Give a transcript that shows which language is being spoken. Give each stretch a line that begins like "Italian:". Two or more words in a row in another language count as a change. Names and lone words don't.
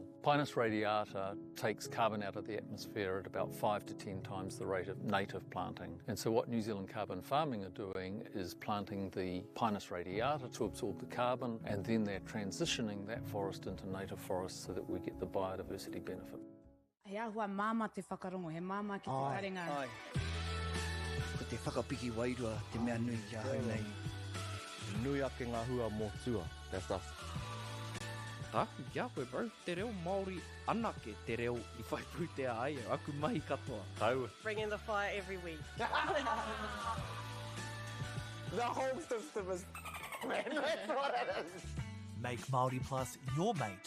English: Pinus radiata takes carbon out of the atmosphere at about 5 to 10 times the rate of native planting. And so what New Zealand Carbon Farming are doing is planting the Pinus radiata to absorb the carbon, and then they're transitioning that forest into native forests so that we get the biodiversity benefit.
Māori: He ahua mama te whakarongo, he mama ki te taringa. Ai. Ko te whakapiki wairua, te mea nui kia hau nei. Nui ake ngā hua mō tua,
English: that's us.
Māori: Kia koe bro, te reo Māori anake te reo I whai pūtea ai, aku mahi katoa. Tau.
English: Bringing the fire every week. The whole system is man, that's what it is. Make Māori Plus your mate.